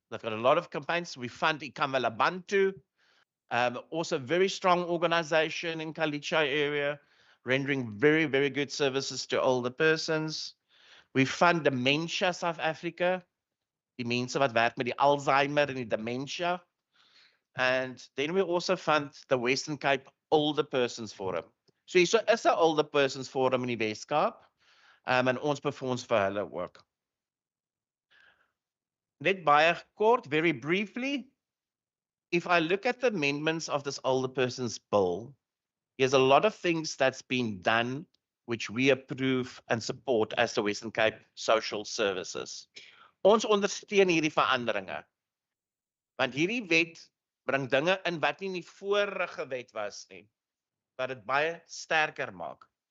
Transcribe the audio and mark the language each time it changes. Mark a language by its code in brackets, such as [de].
[en] They've got a lot of campaigns. We fund Ikamela Bantu, also very strong organization in Kalicha area, rendering very, very good services to older persons. We fund Dementia South Africa, [af] die mense wat werk met die Alzheimer en die dementia. [en] And then we also fund the Western Cape Older Persons Forum. [af] So is 'n Older Persons Forum in die Weskaap, en ons befonds vir hulle ook. Net baie kort, [en] very briefly, if I look at the amendments of this Older Persons Bill, there's a lot of things that's been done which we approve and support as the Western Cape Social Services. [af] Ons ondersteun hierdie veranderinge. Want hierdie wet bring dinge in wat nie in die vorige wet was nie, wat dit baie sterker maak.